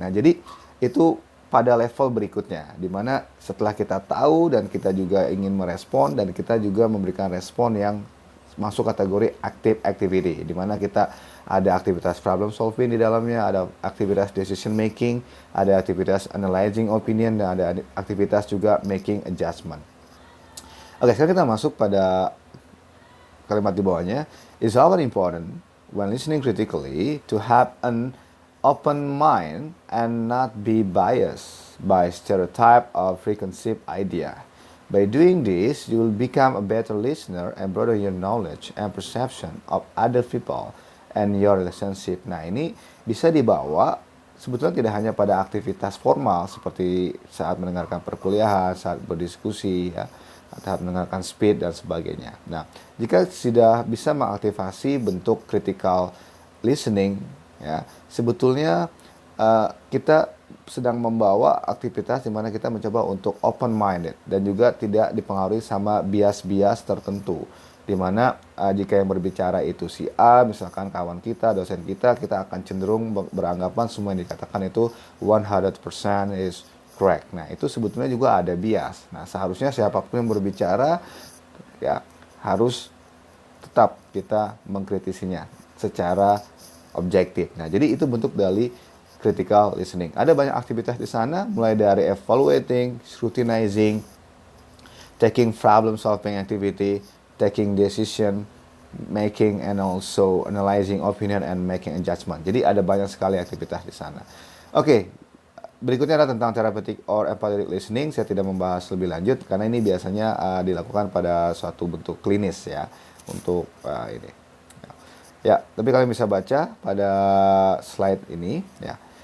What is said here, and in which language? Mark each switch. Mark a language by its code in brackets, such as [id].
[id] Nah, jadi itu pada level berikutnya, di mana setelah kita tahu dan kita juga ingin merespon dan kita juga memberikan respon yang masuk kategori active activity, di mana kita ada aktivitas problem solving di dalamnya, ada aktivitas decision making, ada aktivitas analyzing opinion, dan ada aktivitas juga making adjustment. Oke, sekarang kita masuk pada kalimat di bawahnya. [en] It's very important when listening critically to have an open mind and not be biased by stereotype or preconceived idea. By doing this, you will become a better listener and broaden your knowledge and perception of other people and your relationship. [id] Nah, ini bisa dibawa sebetulnya tidak hanya pada aktivitas formal seperti saat mendengarkan perkuliahan, saat berdiskusi, ya, saat mendengarkan speech dan sebagainya. Nah, jika sudah bisa mengaktifasi bentuk critical listening, ya, sebetulnya kita sedang membawa aktivitas di mana kita mencoba untuk open minded dan juga tidak dipengaruhi sama bias-bias tertentu, di mana jika yang berbicara itu si A, misalkan kawan kita, dosen kita akan cenderung beranggapan semua yang dikatakan itu 100% is correct. Nah, itu sebetulnya juga ada bias. Nah, seharusnya siapapun yang berbicara ya harus tetap kita mengkritisinya secara objektif. Nah, jadi itu bentuk dari critical listening. [en] Ada banyak aktivitas di sana, mulai dari evaluating, scrutinizing, taking problem solving activity, taking decision making, and also analyzing opinion and making a judgment. [id] Jadi ada banyak sekali aktivitas di sana. Oke, berikutnya adalah tentang therapeutic or empathetic listening. Saya tidak membahas lebih lanjut karena ini biasanya dilakukan pada suatu bentuk klinis ya, untuk ini. Ya, tapi kalian bisa baca pada slide ini ya.